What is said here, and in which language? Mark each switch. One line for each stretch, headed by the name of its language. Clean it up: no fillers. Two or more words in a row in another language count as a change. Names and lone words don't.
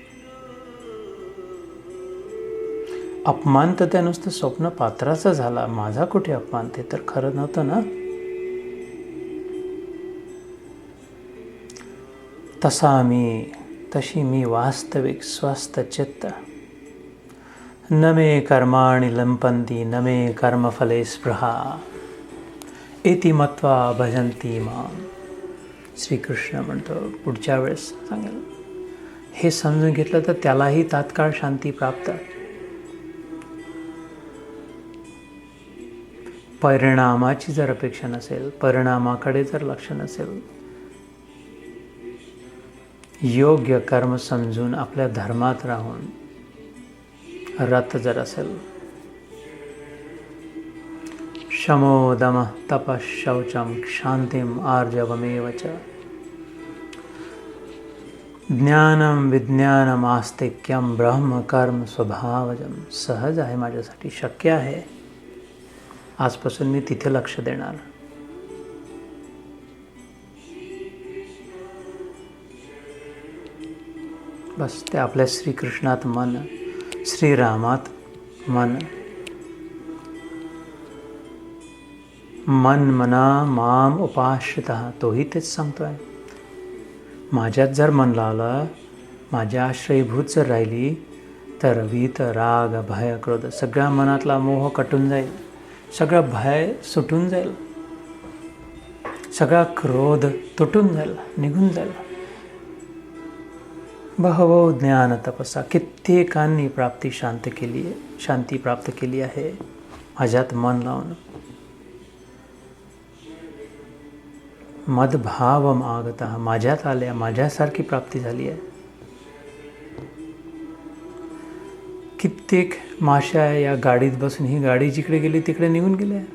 Marathi: अपमान तर त्या नुसतं स्वप्न पात्राचा झाला, माझा कुठे अपमान, ते तर खरं नव्हतं ना. तशी मी वास्तविक स्वस्थ चित्त.
Sanskrit: न मे कर्माणि लिंपन्ति न मे कर्मफले स्पृहा. इति मत्वा भजन्ति माम.
Marathi: श्रीकृष्ण म्हणतो पुढच्या वेळेस सांगेल. हे समजून घेतलं तर त्यालाही तात्काळ शांती प्राप्त. परिणामाची जर अपेक्षा नसेल, परिणामाकडे जर लक्ष नसेल, योग्य कर्म समजून आपल्या धर्मात राहून रत जर असेल,
Sanskrit: शमो दमः तपः शौचम क्षांतिम आर्जवमेव च ज्ञानम विज्ञानम आस्तिक्यम ब्रह्म कर्म स्वभावजम.
Marathi: सहज आहे, माझ्यासाठी शक्य आहे. आजपासून मी तिथे लक्ष देणार. बस ते आपल्या श्रीकृष्णात मन, श्रीरामात मन.
Sanskrit: मन मना माम उपाश्रितः.
Marathi: तोही तेच सांगतोय. माझ्यात जर मन लावलं, माझ्या आश्रयभूत जर राहिली, तर
Sanskrit: वीत राग भय क्रोध,
Marathi: सगळ्या मनातला मोह कटून जाईल, सगळं भय सुटून जाईल, सगळा क्रोध तुटून जाईल, निघून जाईल.
Sanskrit: बहवो ज्ञान तपसा.
Marathi: कित्येकांनी शांती प्राप्त केली आहे माझ्यात मन लावून.
Sanskrit: मदभावम आगतः.
Marathi: माझ्यात आल्या, माझ्यासारखी प्राप्ती झाली आहे. कित्येक माश्या या गाडीत बसून, ही गाडी जिकडे गेली तिकडे निघून गेल्या.